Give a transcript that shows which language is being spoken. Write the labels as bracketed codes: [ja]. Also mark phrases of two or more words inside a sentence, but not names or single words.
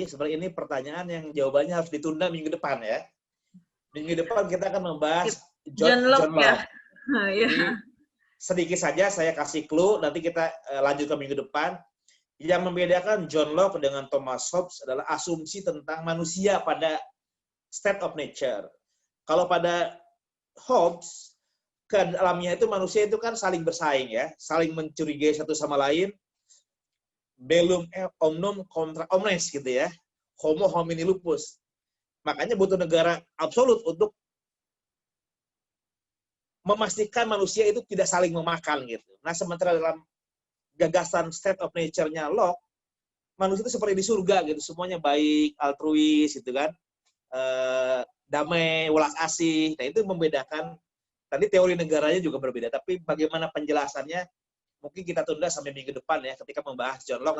[id] Sebenarnya ini pertanyaan yang jawabannya harus ditunda minggu depan ya. Minggu depan kita akan membahas John Locke. Ya. Jadi, sedikit saja saya kasih clue, nanti kita lanjut ke minggu depan. Yang membedakan John Locke dengan Thomas Hobbes adalah asumsi tentang manusia pada [en] state of nature. [id] Kalau pada Hobbes, ke dalamnya itu manusia itu kan saling bersaing ya, saling mencurigai satu sama lain. [la] Bellum omnium contra omnes gitu ya. Homo homini lupus. [id] Makanya butuh negara absolut untuk memastikan manusia itu tidak saling memakan gitu. Nah, sementara dalam gagasan [en] state of nature- [id] nya Locke, manusia itu seperti di surga gitu, semuanya baik, altruis gitu kan, damai, welas asih. Nah, itu membedakan. Tadi teori negaranya juga berbeda, tapi bagaimana penjelasannya mungkin kita tunda sampai minggu depan ya, ketika membahas John Locke.